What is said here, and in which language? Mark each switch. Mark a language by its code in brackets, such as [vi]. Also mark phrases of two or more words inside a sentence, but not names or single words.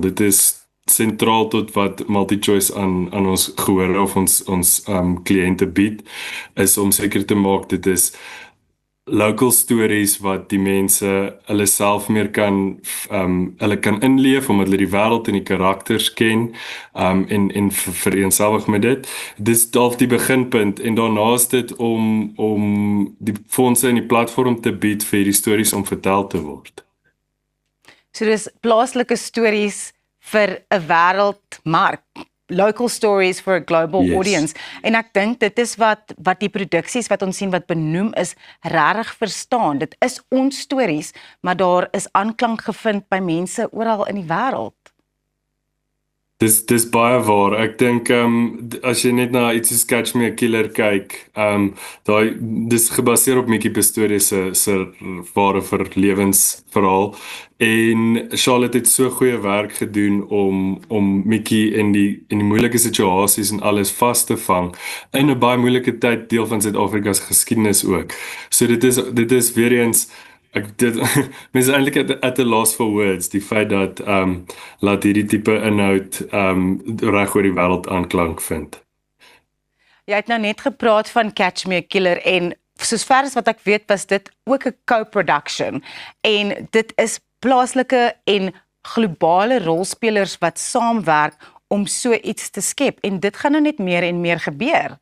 [af] Dit is sentraal tot wat MultiChoice aan ons gehoor of ons kliënte bied, is om seker te maak dit is [en] local stories [af] wat die mense hulle self meer kan inleef omdat hulle die wêreld en die karakters ken en vereenselwig met dit. Dis dalk die beginpunt en daarna is dit om die fondse en die platform te bied vir hierdie stories om vertel te word. So dis plaaslike stories vir 'n wêreldmark, [en] local stories for a global audience. [af] En ek dink dit is wat die produksies wat ons sien wat benoem is, regtig verstaan. Dit is ons stories, maar daar is aanklank gevind by mense oral in die wêreld. Dis baie waar. Ek dink as jy net na iets soos Catch Me a Killer kyk, dis gebaseer op Mickey Pistorius se ware lewensverhaal en Charlotte het so goeie werk gedoen om Mickey in die moeilike situasies en alles vas te vang in 'n baie moeilike tyd, deel van Suid-Afrika se geskiedenis ook. So dit is weer eens mense eintlik [en] at a loss for words, [af] die feit dat laat hierdie tipe inhoud reg oor die wêreld aanklank vind. Jy het nou net gepraat van Catch Me a Killer en soos ver as wat ek weet was dit ook 'n co-production en dit is plaaslike en globale rolspelers wat saamwerk om so iets te skep en dit gaan nou net meer en meer gebeur.